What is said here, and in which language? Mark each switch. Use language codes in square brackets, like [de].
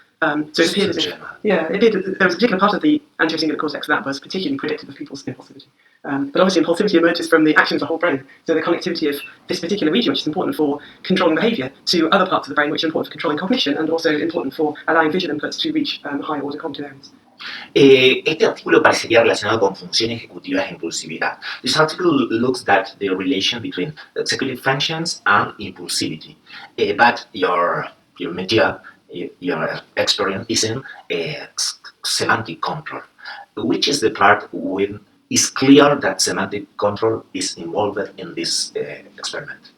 [en] So it appeared as if, there was a particular part of the anterior cingulate cortex that was particularly predictive of people's impulsivity. But obviously impulsivity emerges from the action of the whole brain, so the connectivity of this particular region, which is important for controlling behaviour, to other parts of the brain which are important for controlling cognition and also important for allowing vision inputs to reach higher order cognitive areas. [es] Este artículo parecería relacionado con función ejecutiva e impulsividad. [en] This article looks at the relation between executive functions and impulsivity. But your media, your experience is in semantic control. Which is the part when it's clear that semantic control is involved in this experiment?